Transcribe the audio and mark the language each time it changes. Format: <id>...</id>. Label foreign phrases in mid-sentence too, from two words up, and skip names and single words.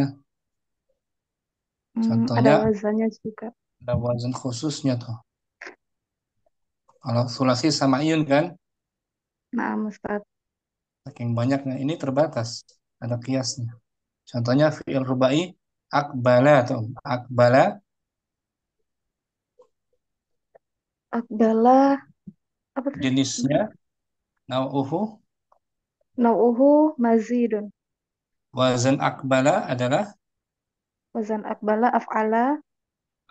<id>ada Contohnya wazannya juga. ada wazan khususnya tuh. Kalau</id> <ar>ثلاثي سماعي</ar> <id>kan, Nah, Ustaz. saking banyaknya ini terbatas, ada kiasnya. Contohnya</id> <ar>فعل رباعي</ar> <id>akbala atau akbala Akbala apa tadi? jenisnya nau'uhu,</id> <ar>نوعه مزيد.</ar> <id>wazan akbala adalah</id> <ar>وزن أقبل أفعل</ar>